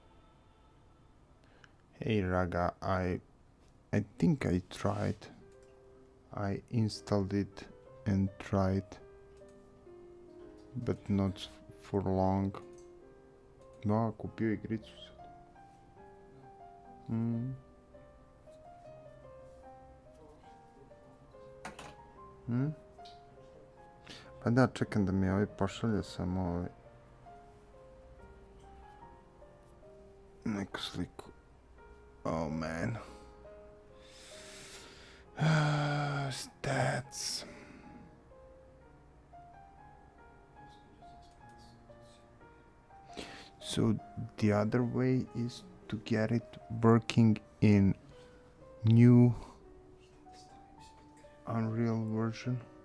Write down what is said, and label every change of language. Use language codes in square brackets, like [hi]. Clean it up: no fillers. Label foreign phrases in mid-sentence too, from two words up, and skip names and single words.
[en] Hey Raga, I think I tried. I installed it and tried, but not for long. [ru] No, купил игрицу. [hr] Pa da, čekam da mi ovaj pošalje samo neku sliku. [en] Oh man. Stats. So the other way is to get it working in new Unreal version.